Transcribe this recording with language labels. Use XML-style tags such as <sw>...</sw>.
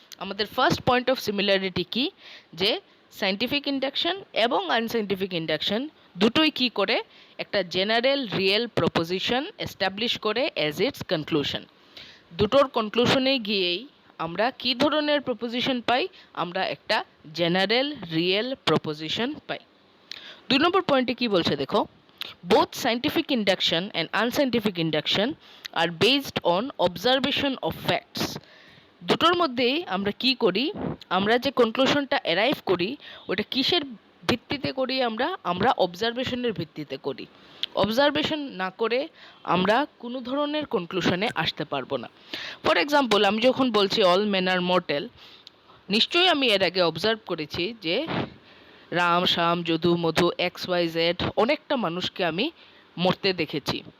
<bn>আমাদের first point of similarity কি, যে সাইন্টিফিক ইন্ডাকশন এবং আনসাইন্টিফিক ইন্ডাকশন দুটোই কি করে একটা জেনারেল রিয়েল প্রপোজিশন এস্টাবলিশ করে</bn> <en>As its conclusion.</en> <bn>দুটোর কনক্লুশনে গিয়েই আমরা কি ধরনের প্রপোজিশন পাই, আমরা একটা জেনারেল রিয়েল প্রপোজিশন পাই। 2 নম্বর পয়েন্টে কি বলছে দেখো,</bn> <en>both scientific induction and unscientific induction are based on observation of facts.</en> <bn>দুটোর মধ্যেই আমরা কি করি, আমরা যে কনক্লুশনটা অ্যারাইভ করি ওটা কিসের ভিত্তিতে করি, আমরা অবজারভেশনের ভিত্তিতে করি। অবজারভেশন না করে আমরা কোনো ধরনের কনক্লুশনে আসতে পারবো না। ফর এক্সাম্পল, আমি যখন বলছি</bn> <en>all men are mortal,</en> <bn>নিশ্চয়ই আমি এর আগে অবজার্ভ করেছি যে রাম, শ্যাম, যদু, মধু, XYZ অনেকটা মানুষকে আমি মরতে দেখেছি।</bn>